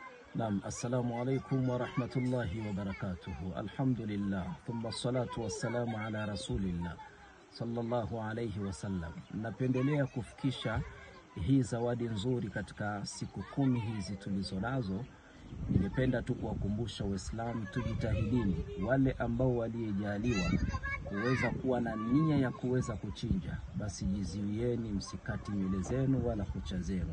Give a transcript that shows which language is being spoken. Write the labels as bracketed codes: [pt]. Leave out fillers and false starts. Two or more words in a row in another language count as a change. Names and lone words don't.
[ar] نعم، السلام عليكم ورحمة الله وبركاته. الحمد لله، ثم الصلاة والسلام على رسول الله صلى الله عليه وسلم. [sw] Napendelea kufikisha hii zawadi nzuri katika siku 10 hizi tulizo nazo. Ningependa tu kuwakumbusha Waislamu tujitahidini, wale ambao waliyejaliwa kuweza kuwa na nia ya kuweza kuchinja, basi jiziwieni, msikati nywele zenu wala kucha zenu.